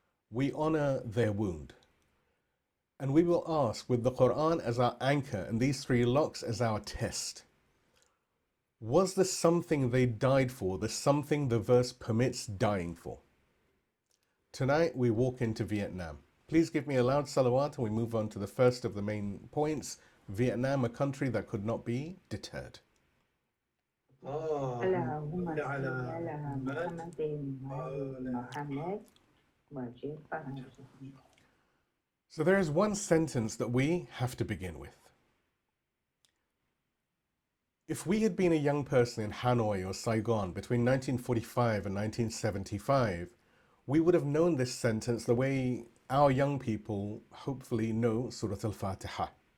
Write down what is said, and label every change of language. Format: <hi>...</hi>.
<en>We honor their wound. And we will ask, with the Quran as our anchor and these 3 locks as our test, was the something they died for the something the verse permits dying for? Tonight, we walk into Vietnam. Please give me a loud salawat and we move on to the first of the main points. Vietnam, a country that could not be deterred.</en> <ar>اللهم صل على محمد وآل محمد وجل فرجهم.</ar> <en>So there is one sentence that we have to begin with. If we had been a young person in Hanoi or Saigon between 1945 and 1975, we would have known this sentence the way our young people hopefully know Surah Al-Fatiha.</en>